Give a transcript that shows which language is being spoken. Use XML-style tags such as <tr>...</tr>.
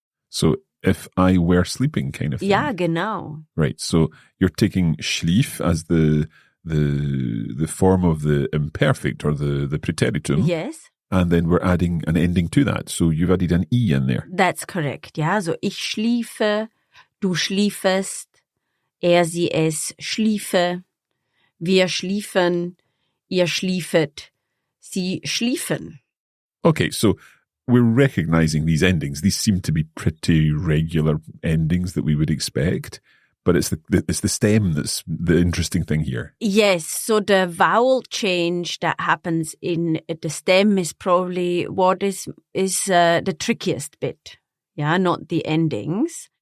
<en>So if I were sleeping kind of thing.</en> <de>Ja, genau.</de> <en>Right. So you're taking schlief as the form of the imperfect or the preteritum. Yes. And then we're adding an ending to that. So you've added an E in there. That's correct.</en> <de>Ja, so ich schliefe, du schliefest, sie, es schliefe, wir schliefen, ihr schliefet, sie schliefen.</de> <en>Okay, so we're recognizing these endings. These seem to be pretty regular endings that we would expect. But it's the stem that's the interesting thing here. Yes, so the vowel change that happens in the stem is probably what is the trickiest bit. Yeah, not the endings.</en>